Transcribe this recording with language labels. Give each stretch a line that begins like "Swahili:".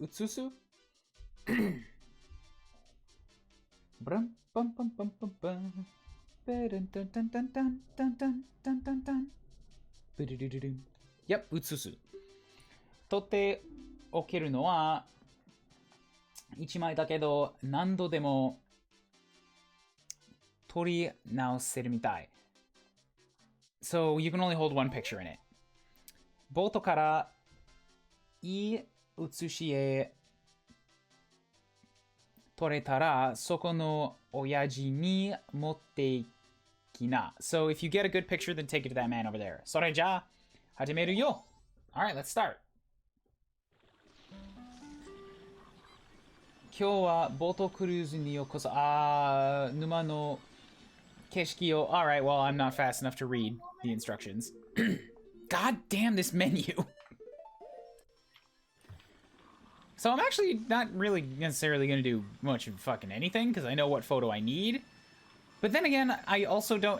Japanese: 写すブランパンパンパンパンパンベルンタンタンタンタンタンタンタンタンタンブルルルルン Yep, 写す。取っておけるのは1枚だけど何度でも取り直せるみたい。
English: So you can only hold one picture in it.
Japanese: ボートからいい写し絵撮れたらそこの親父に持っていきな。
English: So if you get a good picture, then take it to that man over there.
Japanese: それじゃあ始めるよ。
English: Alright, let's start.
Japanese: 今日はボートクルーズにようこそ。沼の景色を。
English: Alright, well, I'm not fast enough to read the instructions. God damn this menu. So I'm actually not really necessarily going to do much of fucking anything, because I know what photo I need. But then again, I also don't...